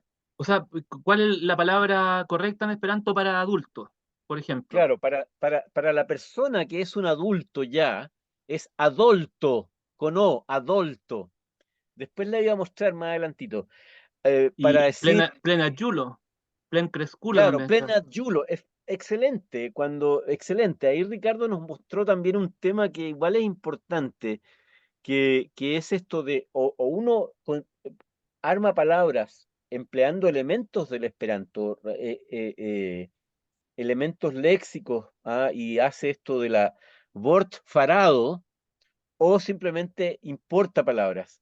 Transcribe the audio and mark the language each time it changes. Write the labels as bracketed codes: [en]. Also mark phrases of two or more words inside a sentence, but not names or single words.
[es] o sea, ¿cuál es la palabra correcta en esperanto para adultos, por ejemplo? Claro, para la persona que es un adulto ya, es adolto, con O, adolto. Después le voy a mostrar más adelantito. Para Y decir, [eo] plena yulo, plen cresculo [es] claro, también está. [eo] plena Yulo, [es] es excelente, excelente. Ahí Ricardo nos mostró también un tema que igual es importante, que es esto de, o uno arma palabras empleando elementos del Esperanto, elementos léxicos, y hace esto de la Wortfarado, o simplemente importa palabras.